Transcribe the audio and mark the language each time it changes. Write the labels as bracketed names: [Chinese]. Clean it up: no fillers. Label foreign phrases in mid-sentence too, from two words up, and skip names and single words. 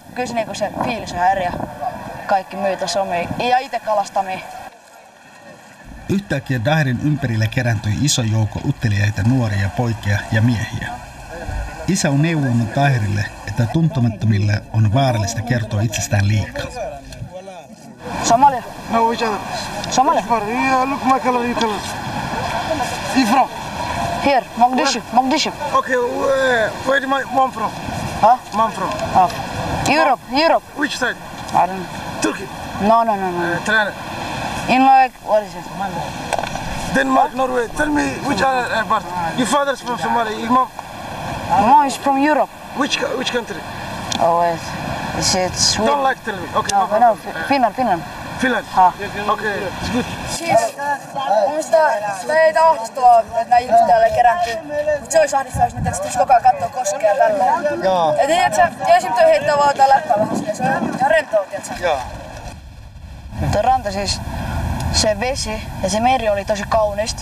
[Finnish] Kyllä se, niin se fiilis on eri ja kaikki myy tässä omia ja itse kalastamia. Yhtäkkiä Dahirin ympärillä kerääntyi iso joukko utteliaita nuoria poikia ja miehiä. Isä on neuvonut Dahirille, että tuntemattomille on vaarallista kertoa itsestään liikaa. [English] Somalia. No, which other? Somalia. Yeah, look my color, you color. You from? Here, Mogadishu. Mogadishu. Okay, where did my mom from? Huh? Mom from? Oh. Europe. Europe. Which side? I don't know. Turkey. No. Tirana. In like, what is it? Denmark, Norway. Tell me which other part? Your father's from Somalia. Your mom? No, it's from Europe. Which country? Oh wait. It's Sweden. Don't like tell me. Okay. No, Finland. Finland. Ha. Okay, it's good. [Finnish] Siis, sitä ei ahdistua, että nämä ihmiset täällä kerääntyy. Mutta se olisi ahdistua, jos ne tietysti koko ajan kattoo koskea tälleen. Joo. Ja tiedätkö, esimerkiksi heittää vaan tää läppää vähän silleen, se on ihan rentoa, tiedätkö? Joo. Tuo ranta siis, se vesi ja se meri oli tosi kaunista.